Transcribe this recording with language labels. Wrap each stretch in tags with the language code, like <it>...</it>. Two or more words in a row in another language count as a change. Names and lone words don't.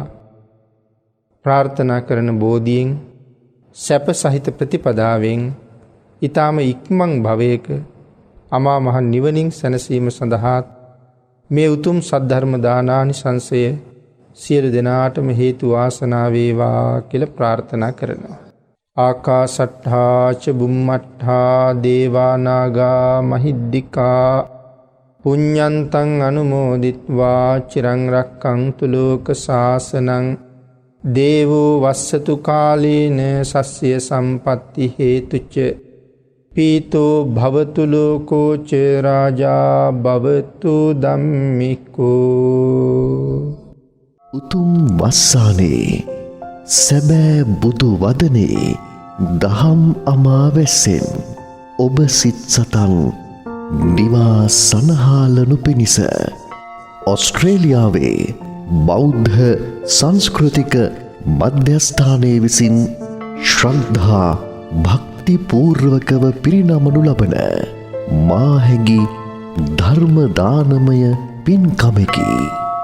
<si>ප්‍රාර්ථනා කරන බෝධියෙන් සැප සහිත ප්‍රතිපදාවෙන් ඊ타ම ඉක්මන් භවයක අමා මහ නිවනින් සැනසීම සඳහා මේ උතුම් සද්ධර්ම දානානිසංසය සියලු දෙනාටම හේතු වාසනා වේවා කියලා ප්‍රාර්ථනා කරනවා.</si> <pi>ආකාසට්ඨා ච බුම්මට්ඨා දේවා නාග මහිද්దికා පුඤ්ඤන්තං අනුමෝදිත්වා චිරං රක්ඛන්තු ලෝක සාසනං දේවෝ වස්සතු කාලේන සස්ය සම්පatti හේතුච පීතෝ භවතු ලෝකෝ ච රාජා භවතු ධම්මිකෝ.</pi> <si>උතුම් වස්සානේ සැබෑ බුදු වදනේ දහම් අමාවැස්සෙන් ඔබ සිත් සතන් නිවා සනහාලනු පිණිස ඔස්ට්‍රේලියාවේ බෞද්ධ සංස්කෘතික මධ්‍යස්ථානයේ විසින් ශ්‍රද්ධා භක්තිපූර්වකව පිරිනමනු ලබන මාහැඟි ධර්ම දානමය පින්කමකි.</si>